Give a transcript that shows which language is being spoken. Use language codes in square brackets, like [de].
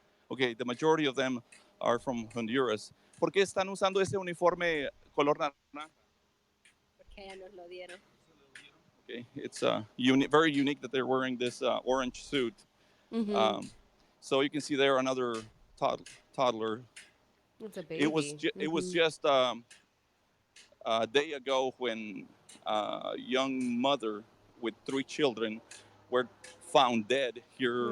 [en] Okay, the majority of them are from Honduras. [es] ¿Por qué están usando ese uniforme color naranja? Porque ya nos lo dieron. [en] Okay, it's very unique that they're wearing this orange suit. Mm-hmm. Um, so you can see there another toddler. It's a It was baby. it was Mm-hmm. just a day ago when a young mother with three children were found dead here